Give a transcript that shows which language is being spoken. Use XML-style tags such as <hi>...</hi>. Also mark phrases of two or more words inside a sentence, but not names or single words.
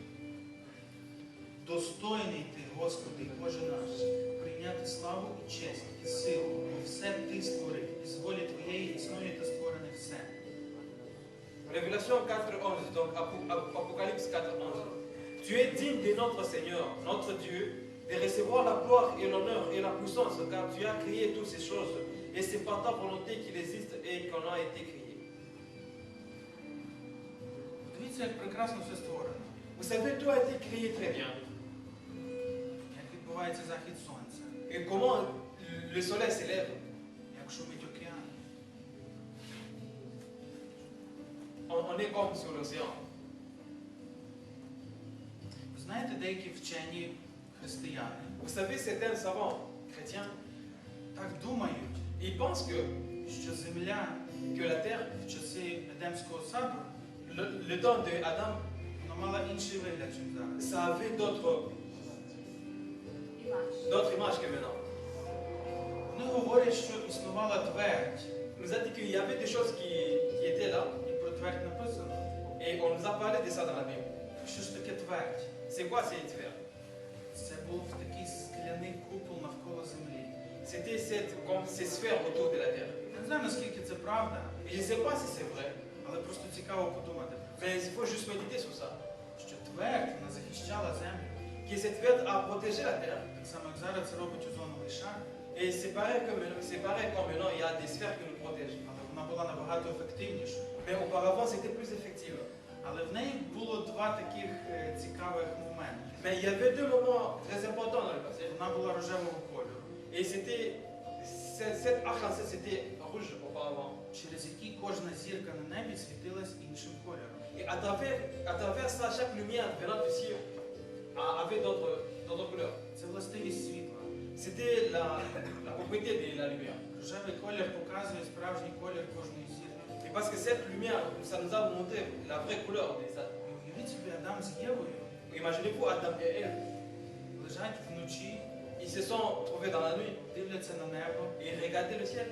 <uk>Достойний ти, Господи, Боже наш, прийняти славу і честь, і силу, бо все ти створив, і з волі Твоєї існує та створене все.</uk> <fr>Révélation 4.11, donc Apocalypse 4.11. Tu es digne de notre Seigneur, notre Dieu, de recevoir la gloire et l'honneur et la puissance, car tu as créé toutes ces choses, et c'est par ta volonté qu'il existe et qu'on a été créé.</fr> <uk>Дивіться, як прекрасно все створено.</uk> <fr>Vous savez, tout a été créé très bien.</fr> <uk>Як відбувається захід сонця,</uk> <fr>Et comment le soleil s'élève,</fr> <uk>як шумить океан.</uk> <fr>on est comme sur l'océan.</fr> <uk>Ви знаєте, деякі вчені християни</uk> <fr>Vous savez, certains savants chrétiens,</fr> <uk>так думають,</uk> <fr>ils pensent</fr> <uk>що земля</uk> <fr>que la terre,</fr> <uk>в часи Едемського саду</uk> <fr>le temps de Adam,</fr> <uk>вона мала інший вигляд, ніж зараз.</uk> <fr>ça avait d'autres images que maintenant.</fr> <uk>Вони говорять, що існувала твердь.</uk> <fr>On nous a dit qu'il y avait des choses qui étaient là,</fr> <uk>І про твердь написано.</uk> <fr>et on nous a parlé de ça dans la Bible.</fr> <uk>Що ж таке твердь?</uk> <fr>C'est quoi ces sphères?</fr> <uk>Це був такий скляний купол навколо землі.</uk> <fr>C'était comme ces sphères autour de la terre.</fr> <uk>Я не знаю, наскільки це правда,</uk> <fr>Et je ne sais pas si c'est vrai,</fr> <uk>але просто цікаво подумати про це.</uk> <fr>mais il faut juste méditer sur ça.</fr> <uk>Що твердь, вона захищала землю.</uk> <fr>qui cette verre a protégé la terre.</fr> <uk>Так само, як зараз це робить озоновий шар,</uk> <fr>Et c'est pareil comme maintenant, il y a des sphères qui nous protègent.</fr> <uk>але вона була набагато ефективніша.</uk> <fr>Mais auparavant, c'était plus effectif.</fr> <uk>Але в неї було два таких цікавих моменти.</uk> <fr>Mais il y avait deux moments très importants dans le passé.</fr> <uk>Вона була рожевого кольору,</uk> <fr>Et c'était, cette arc-en-ciel, c'était rouge auparavant.</fr> <uk>через які кожна зірка на небі світилась іншим кольором.</uk> <fr>Et à travers ça, chaque lumière venant du ciel avait d'autres couleurs.</fr> <uk>Це властивість світла.</uk> <fr>C'était la propriété de la lumière.</fr> <uk>Рожевий колір показує справжній колір кожної зірки.</uk> <fr>Et parce que cette lumière, ça nous a montré la vraie couleur des atomes.</fr> <uk>І уявіть собі, Адам з Євою</uk> <fr>Imaginez-vous Adam et Ève.</fr> <uk>лежать вночі,</uk> <fr>Ils se sont trouvés dans la nuit</fr> <uk>дивляться на небо,</uk> <fr>et ils regardaient le ciel.</fr>